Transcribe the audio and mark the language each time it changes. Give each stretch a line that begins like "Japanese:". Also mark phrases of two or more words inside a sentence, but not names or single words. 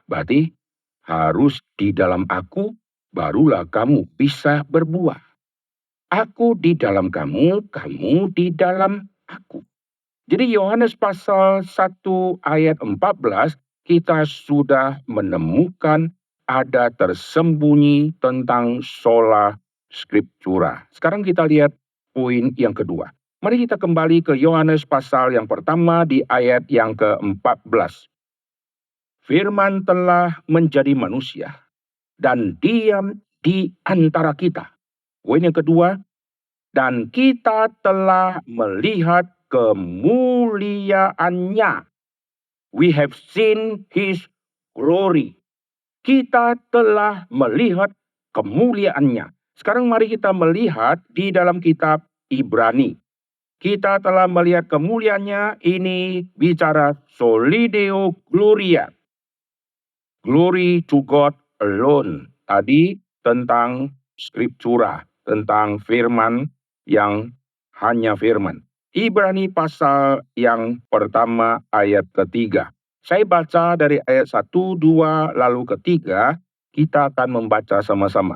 Indonesian: Berarti harus di dalam aku, barulah kamu bisa berbuat. Aku di dalam kamu, kamu di dalam aku. Jadi Yohanes pasal 1 ayat 14, kita sudah menemukan ada tersembunyi tentang
Latin: sola scriptura.
Indonesian: Sekarang kita lihat poin yang kedua. Mari kita kembali ke Yohanes pasal yang pertama di ayat yang ke-14. Firman telah menjadi manusia dan diam di antara kita. Poin yang kedua, dan kita telah melihat kemuliaannya.
English: We have seen his glory.
Indonesian: Kita telah melihat kemuliaannya. Sekarang mari kita melihat di dalam kitab Ibrani. Kita telah melihat kemuliaannya, ini bicara
Latin: solideo gloria.
English: Glory to God alone.
Indonesian: Tadi tentang scriptura, tentang firman yang hanya firman. Ibrani pasal yang pertama ayat ketiga. Saya baca dari ayat 1, 2, lalu ketiga, kita akan membaca sama-sama.